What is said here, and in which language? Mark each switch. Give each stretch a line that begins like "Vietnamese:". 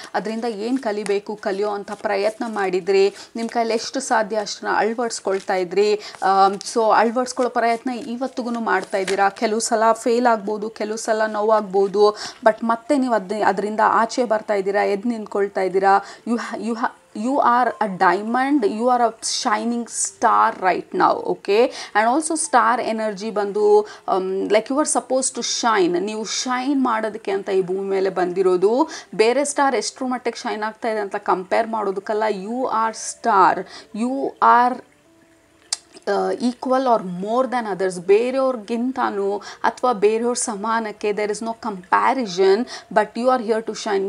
Kannada: ಅದರಿಂದ ಏನು ಕಲಿಯೋ ಅಂಥ ಪ್ರಯತ್ನ ಮಾಡಿದ್ರಿ. ನಿಮ್ಮ ಕೈಲಿ ಎಷ್ಟು ಸಾಧ್ಯ ಅಷ್ಟನ್ನ ಅಳವಡಿಸ್ಕೊಳ್ತಾ ಇದ್ರಿ. ಸೊ ಅಳವಡಿಸ್ಕೊಳ್ಳೋ ಪ್ರಯತ್ನ ಇವತ್ತಿಗೂ ಮಾಡ್ತಾ ಇದ್ದೀರಾ. ಕೆಲವು ಸಲ ಫೇಲ್ ಆಗ್ಬೋದು, ಕೆಲವು ಸಲ ನೋವಾಗ್ಬೋದು, ಬಟ್ ಮತ್ತೆ ನೀವು ಅದರಿಂದ ಆಚೆ ಬರ್ತಾ ಇದ್ದೀರಾ, ಎದ್ದು ನಿಂತ್ಕೊಳ್ತಾ ಇದ್ದೀರಾ.
English: you are a diamond, you are a shining star right now, okay? And also star energy ಬಂದು like you are supposed to shine.
Kannada: ನೀವು ಶೈನ್ ಮಾಡೋದಕ್ಕೆ ಅಂತ ಈ ಭೂಮಿ ಮೇಲೆ ಬಂದಿರೋದು. ಬೇರೆ ಸ್ಟಾರ್ ಎಷ್ಟರ ಮಟ್ಟಿಗೆ ಶೈನ್ ಆಗ್ತಾ ಇದೆ ಅಂತ compare ಮಾಡೋದಕ್ಕಲ್ಲ.
English: You are star, you are equal or more than others.
Kannada: ಬೇರೆಯವ್ರಿಗಿಂತನೂ ಅಥವಾ ಬೇರೆಯವ್ರ ಸಮಾನಕ್ಕೆ
English: There is no comparison, but you are here to shine.